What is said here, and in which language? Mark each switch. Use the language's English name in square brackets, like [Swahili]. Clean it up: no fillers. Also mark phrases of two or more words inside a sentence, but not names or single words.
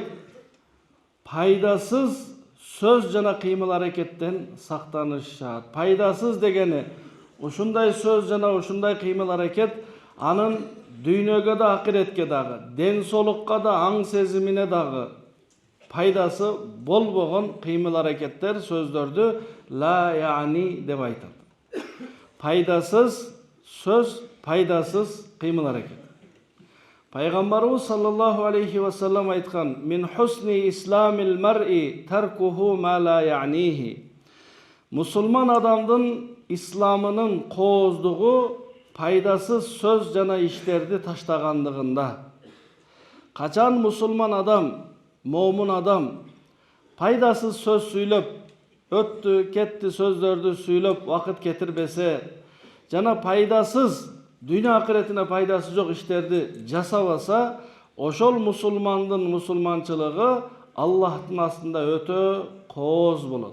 [Kyrgyz] Пайдасыз сөз жана кыймыл аракеттен сактанышат. Пайдасыз дегени ушундай сөз жана ушундай кыймыл аракет анын дүйнөгө да акыретке дагы, ден соолукка да, аң сезимине дагы пайдасы болбогон кыймыл аракеттер, сөздөрдү [Arabic] ла яни [Kyrgyz] деп айтат. Пайдасыз сөз, пайдасыз кыймыл аракет. [Arabic] Пайгамбарыбыз صلى الله عليه وسلم айткан: "من حسن إسلام المرء تركه ما لا يعنيه." [Kyrgyz] Мусулман адамдын исламынын кооздугу пайдасыз сөз жана иштерди таштагандыгында. Качан мусулман адам, момун адам пайдасыз сөз сүйлөп, өттү, кетти сөздөрдү сүйлөп вакыт кетирбесе, жана пайдасыз, дүйнө акыретине пайдасы жок иштерди жасабаса, ошол мусулмандын мусулманчылыгы Аллахтын астында өтө кооз болот.